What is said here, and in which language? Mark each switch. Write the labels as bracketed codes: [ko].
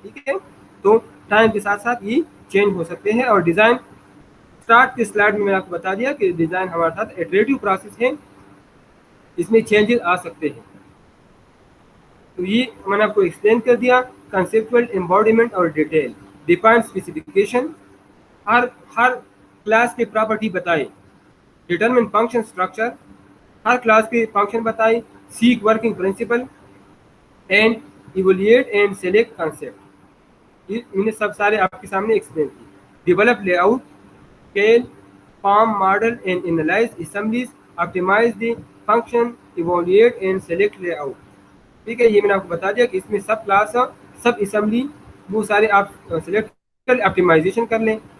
[ur] ٹھیک ہے, تو ٹائم کے ساتھ ساتھ یہ چینج ہو سکتے ہیں. اور ڈیزائن اسٹارٹ کے سلائڈ میں آپ کو بتا دیا کہ ڈیزائن ہمارے ساتھ ایٹریٹو پروسیس ہے, اس میں چینجز آ سکتے ہیں. تو یہ میں نے آپ کو ایکسپلین کر دیا. کنسیپچل, امبارڈمنٹ اور ڈیٹیل. [en] define specification, [ur] ہر کلاس کی پراپرٹی بتائے. [en] determine function structure, [ur] ہر کلاس کے فنکشن بتائے. [en] Seek working principle and evaluate and select concept. [ur] یہ میں نے سب سارے آپ کے سامنے ایکسپلین کی. [en] Develop layout, scale, form, model and analyse assemblies, optimise the function, evaluate and select layout. [ur] ٹھیک ہے, یہ میں نے آپ کو بتا دیا کہ اس میں سب کلاس, سب اسمبلی, وہ سارے آپ سلیکٹ کر آپٹیمائزیشن کر لیں.